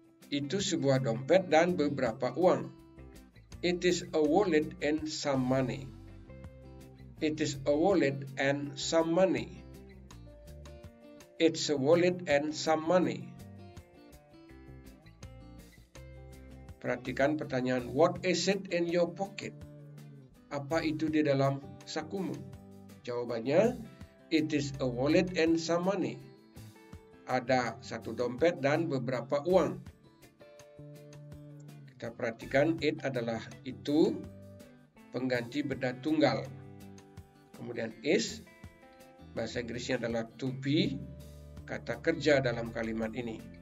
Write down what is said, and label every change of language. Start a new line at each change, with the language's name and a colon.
Indonesian: Itu sebuah dompet dan beberapa uang.
English: It is a wallet and some money. It is a wallet and some money. It's a wallet and some money.
Indonesian: Perhatikan pertanyaan,
English: what is it in your pocket?
Indonesian: Apa itu di dalam sakumu? Jawabannya,
English: it is a wallet and some money.
Indonesian: Ada satu dompet dan beberapa uang. Kita perhatikan, it adalah itu, pengganti benda tunggal. Kemudian is, bahasa Inggrisnya adalah to be, kata kerja dalam kalimat ini.